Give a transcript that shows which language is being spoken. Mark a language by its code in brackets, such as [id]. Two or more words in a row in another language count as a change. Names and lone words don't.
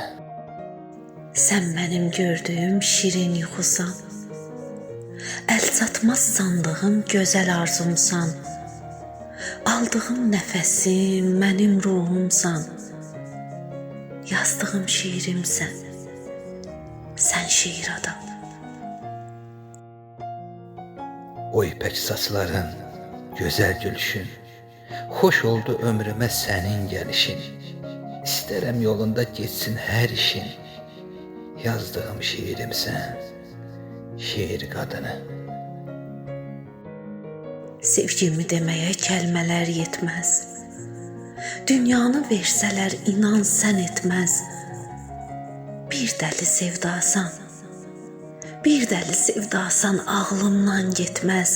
[az] Sən mənim gördüyüm şirin yuxusan. Əl çatmaz sandığım gözəl arzumsan. Aldığım nəfəsim mənim ruhumsan. Yazdığım şiirimsən. Sən şiir adam. [tr] O ipek saçların, güzel gülüşün. Hoş oldu ömrüme senin gelişin. İsterem yolunda geçsin her işin. Yazdığım şiirim sen, şiir kadını. [az] Sevgimi deməyə kəlmələr yetməz. Dünyanı versələr inan sən etməz. Bir dəli sevdasan, bir dəli sevdasan ağlımdan getməz.